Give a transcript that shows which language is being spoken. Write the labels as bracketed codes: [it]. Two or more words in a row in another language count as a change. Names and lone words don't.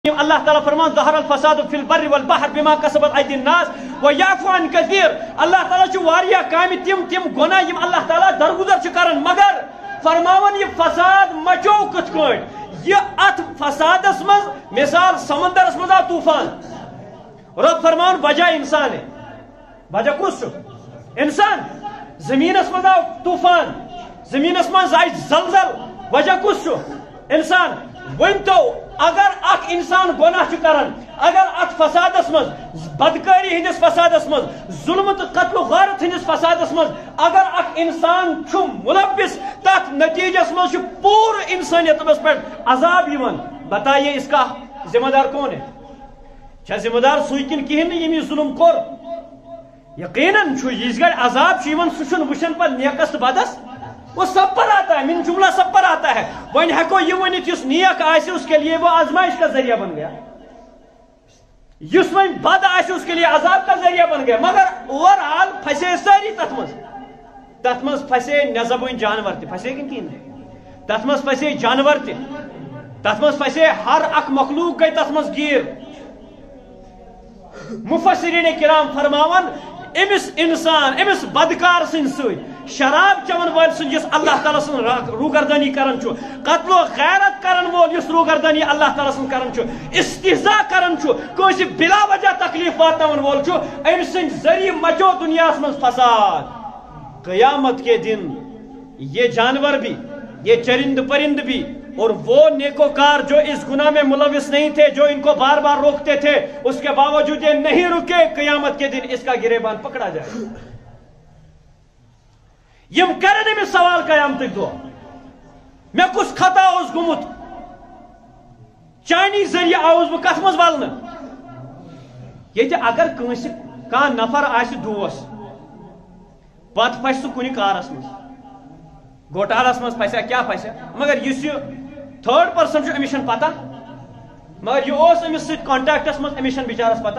[ar] اللہ تعالیٰ فرمان ظہر الفساد فی البر والبحر بما کسبت ایدی الناس ویعفو عن کثیر. [ks] اللہ تعالیٰ چھُ واریاہ کامہِ تِم گۄناہ یِم اللہ تعالیٰ درگُزر چھُ کران مگر فرماون یہ فساد مچو کِتھ کٲٹھۍ. یہ اتھ فسادس منٛز مثال سمندرس منٛز آو طوفان رب فرماون وجہ انسان ہے. وجہ کُس چھُ؟ انسان. زمینس منٛز آو طوفان زمینس منٛز آیہِ زلزل وجہ کُس چھُ؟ انسان. ؤنۍتو اگر اکھ انسان گۄناہ چھُ کران اگر اتھ فسادس منٛز بدکٲری ہٕنٛدِس فسادس منٛز ظلم تہٕ قتل و غارت ہٕنٛدِس فسادس منٛز اگر اکھ انسان چھُ ملوث تتھ نتیجس منٛز چھُ پوٗرٕ انسانیتس پٮ۪ٹھ عذاب یِوان. [ur] بتائیے اس کا ذمہ دار کون ہے؟ [ks] چھا ذمہ دار سُے کِنہٕ کِہیٖنۍ نہٕ ییٚمۍ یہِ ظلم کوٚر؟ یقیناً چھُ یِژھ گرِ عذاب چھُ یِوان سُہ چھُنہٕ وٕچھان پتہٕ نیکس تہٕ بدس. [ur] وہ سب پر آتا ہے من جملہ سب پر آتا ہے. [ks] وۄنۍ ہیٚکو یہِ ؤنِتھ یُس نیک آسہِ [ur] اس کے لیے وہ آزمائش کا ذریعہ بن گیا [ks] یُس وۄنۍ بد آسہِ [ur] اس کے لیے عذاب کا ذریعہ بن گیا. [ks] مگر [en] over all [ks] پھسے سٲری تتھ منٛز پھسے نٮ۪زبٲنۍ جانور تہِ پھسے کِنہٕ کِہیٖنۍ نہٕ تتھ منٛز پھسے جانور تہِ تتھ منٛز پھسے ہر اکھ مخلوق گٔے تتھ منٛز گیٖر. مفسرین کرام فرماون امس انسان امس بدکار سٕنٛدۍ سۭتۍ شراب چون وول سن جس اللہ تعالیٰ سن روگردانی کرن چھو قتل و غیرت کرن وول جس روگردانی اللہ تعالیٰ سن کرن چھو استہزاء کرن چھو کوئی بلا وجہ تکلیف واتناون وول چھو ام سن ذریعہ مچو دنیا من فساد. [ur] قیامت کے دن یہ جانور بھی یہ چرند پرند بھی اور وہ نیکوکار جو اس گناہ میں ملوث نہیں تھے جو ان کو بار بار روکتے تھے اس کے باوجود یہ نہیں رکے قیامت کے دن اس کا گریبان پکڑا جائے. [ks] یم کرن امس سوال قیامتک دۄہ مے کس خطا اوس گوٚمُت چانی ذریعہ آوُس بہٕ کتھ منٛز ولنہٕ. ییٚتہِ اگر کٲنٛسہِ کانٛہہ نفر آسہِ دوس پتہٕ پھسہِ سُہ کُنہِ کارس منٛز گوٹالس منٛز پھسیا کیٛاہ پھسیا مگر یُس یہِ [en] third person [ks] چھُ أمِس چھنہٕ پتہ مگر یہِ اوس أمِس سۭتۍ کانٹیکٹس منٛز أمِس چھنہٕ بِچارس پتہ.